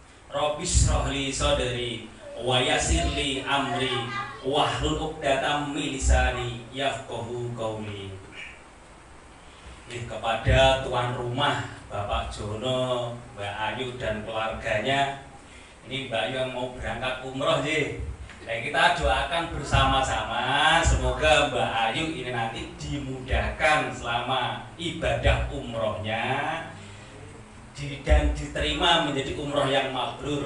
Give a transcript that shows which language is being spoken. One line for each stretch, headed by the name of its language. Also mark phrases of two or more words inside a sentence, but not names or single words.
Arabic: رب اشرح لي صدري ويسر لي أمري واحلل عقدة من لساني يفقهوا قولي.
Indonesian: Kepada tuan rumah Bapak Jono, Mbak Ayu dan keluarganya. Ini Mbak Ayu yang mau berangkat umroh sih. Nah, kita doakan bersama-sama semoga Mbak Ayu ini nanti dimudahkan selama ibadah umrohnya dan diterima menjadi umroh yang mabrur.